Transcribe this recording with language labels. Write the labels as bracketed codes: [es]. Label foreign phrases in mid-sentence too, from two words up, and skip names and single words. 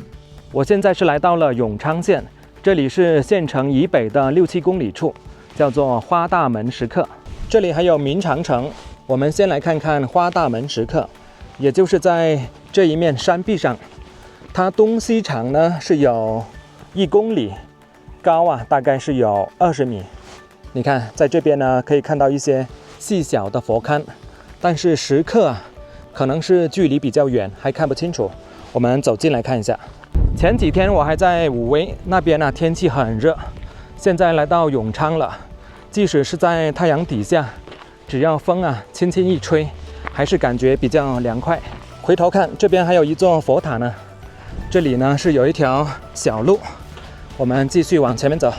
[zh] 我現在是來到了永昌縣，這裡是縣城以北的6-7公里處，叫做花大門石刻。這裡還有明長城。我們先來看看花大門石刻，也就是在這一面山壁上，它東西長呢是有1公里，高大概是有20米。你看，在這邊呢，可以看到一些細小的佛龕，但是石刻可能是距離比較遠，還看不清楚。我們走進來看一下。前幾天我還在武威那邊天氣很熱，現在來到永昌了，即使是在太陽底下，只要風輕輕一吹，還是感覺比較涼快。回頭看，這邊還有一座佛塔呢。這裡呢是有一條小路，我們繼續往前面走。